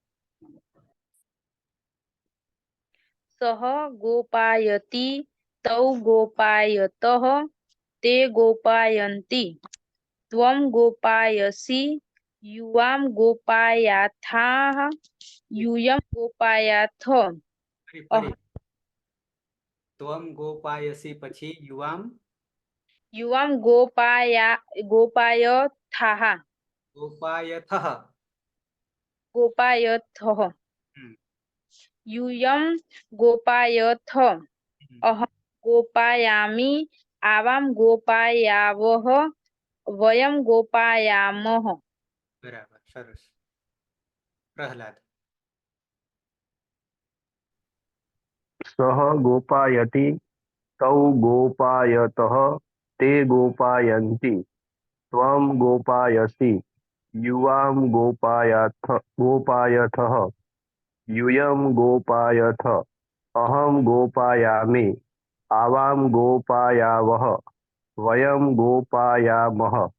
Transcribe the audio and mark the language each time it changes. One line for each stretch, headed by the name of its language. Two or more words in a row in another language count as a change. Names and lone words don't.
Sanskrit: सः गोपायति तौ गोपायतः ते गोपायन्ति त्वं गोपायसि युवां गोपायाथाः यूयं गोपायाथ ત્વમ ગોપાયસી પછી યુવામ युवां गोपायथाः गोपायथः यूयं गोपायथ अहं गोपायामि आवां गोपायावः वयं गोपायामः।
Gujarati: બરાબર સરસ. પ્રહલાદ.
Sanskrit: सः गोपायति तौ गोपायतः ते गोपायन्ति त्वं गोपायसि युवां गोपायथः यूयं गोपायथ अहं गोपायामि आवां गोपायावः वयं गोपायामः।